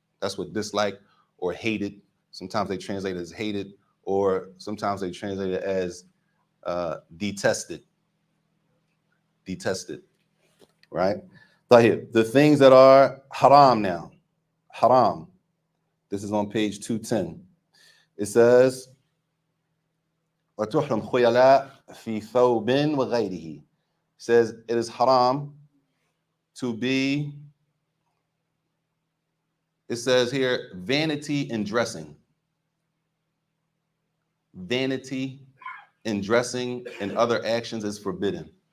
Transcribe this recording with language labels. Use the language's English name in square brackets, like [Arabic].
[English] That's what dislike or hated. Sometimes they translate it as hated, or sometimes they translate it as detested. Detested, right? The things that are haram now, haram. This is on page 210. It says, [Arabic] وَتُحْرَمْ خُيَلَاء فِي ثَوْبٍ وَغَيْرِهِ. [English] Says it is haram to be, it says here, vanity in dressing. Vanity in dressing and other actions is forbidden.